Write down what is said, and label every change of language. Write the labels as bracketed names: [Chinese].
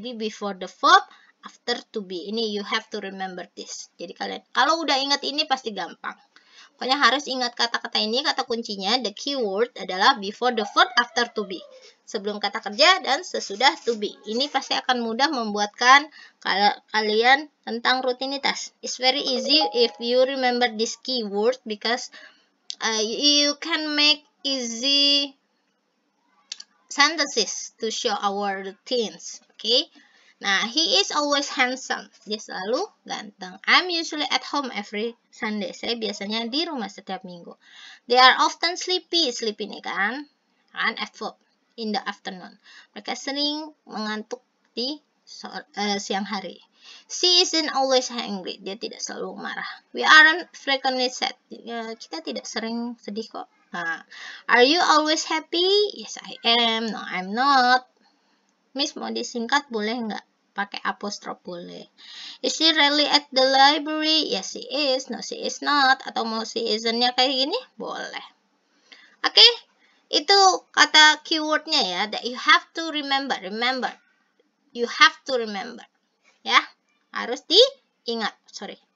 [English] Jadi before the verb, after to be. Ini you have to remember this. [Indonesian] Jadi kalian, kalau udah ingat ini pasti gampang. Pokoknya harus ingat kata-kata ini, kata kuncinya, [English] the keyword [Indonesian] adalah [English] before the verb, after to be. [Indonesian] Sebelum kata kerja dan sesudah to be. Ini pasti akan mudah membuatkan kalian tentang rutinitas. [English] It's very easy if you remember this keyword because you can make easy sentences to show our routines. Okay? Nah, he is always handsome. [Indonesian] Dia selalu ganteng. [English] I'm usually at home every Sunday. [Indonesian] Saya biasanya di rumah setiap minggu. [English] They are often sleepy. Sleepy ini kan adverb in the afternoon. [Indonesian] Mereka sering mengantuk di siang hari. [English] She isn't always angry. [Indonesian] Dia tidak selalu marah. [English] We aren't frequently sad. [Indonesian] Kita tidak sering sedih kok. [English] Nah, are you always happy? Yes, I am. No, I'm not. [Indonesian] Miss, mau disingkat boleh nggak? Pakai apostrof boleh. [English] Is she really at the library? Yes, she is. No, she is not. [Indonesian] Atau mau she isn't-nya kayak gini? Boleh. Oke, itu kata keywordnya ya. [English] That you have to remember. Remember. You have to remember. [Indonesian] Ya, harus diingat. [English] Sorry.